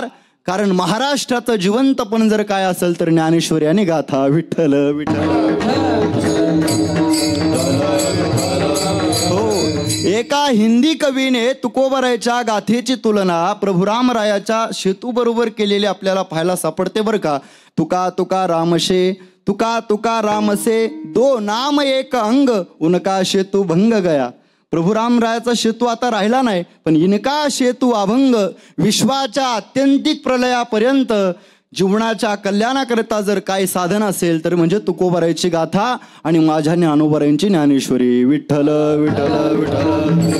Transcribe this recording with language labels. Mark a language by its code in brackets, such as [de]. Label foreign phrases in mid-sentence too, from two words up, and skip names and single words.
[mr] कारण महाराष्ट्राचं जिवंतपण जर काय असेल तर ज्ञानेश्वरी आणि गाथा. विठ्ठल विठ्ठल. हो, एका हिंदी कवीने तुकोबरायच्या गाथेची तुलना प्रभुरामरायाच्या शेतू बरोबर केलेली आपल्याला पाहायला सापडते बरं का. [hi] तुका तुका रामशे. तुका तुका रामसे. दो नाम एक अंग. उनका शेतू भंग गया. [mr] प्रभुरामरायाचा शेतू आता राहिला नाही पण इनका शेतू अभंग. विश्वाच्या आत्यंतिक प्रलयापर्यंत जीवनाच्या कल्याणाकरिता जर काही साधन असेल तर म्हणजे तुकोबरायची गाथा आणि माझ्या ज्ञानोबरायांची ज्ञानेश्वरी. विठ्ठल विठ्ठल विठ्ठल.